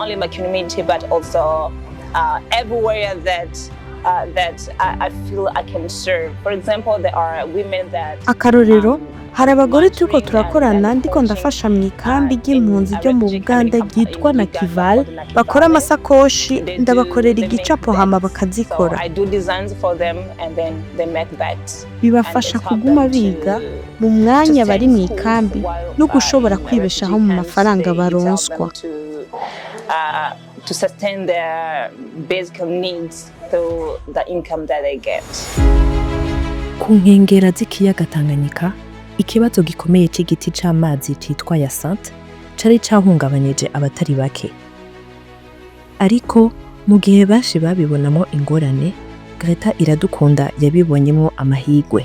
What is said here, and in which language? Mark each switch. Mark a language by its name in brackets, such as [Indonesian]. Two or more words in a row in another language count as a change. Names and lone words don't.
[Rundi] Akarorero, hari abagore turiko turakorana ndiko ndafasha mu ikambi ry'impunzi ryo mu Buganda ryitwa na Kival, bakora amasakoshi ndabakorera igicapo hama bakazikora. Bibafasha kuguma biga mu mwanya bari mu ikambi no gushobora kwibeshaho mu mafaranga baronswa. [English] To sustain their basic needs through the income that they get. [Rundi] Ku nkengera z'ikiyaga Tanganyika, ikibazo gikomeye c'igiti c'amazi citwa Yasante cari cahungabanyije abatari bake. Ariko mu gihe bashi babibonamo ingorane, Gretta Iradukunda yabibonyemo amahirwe.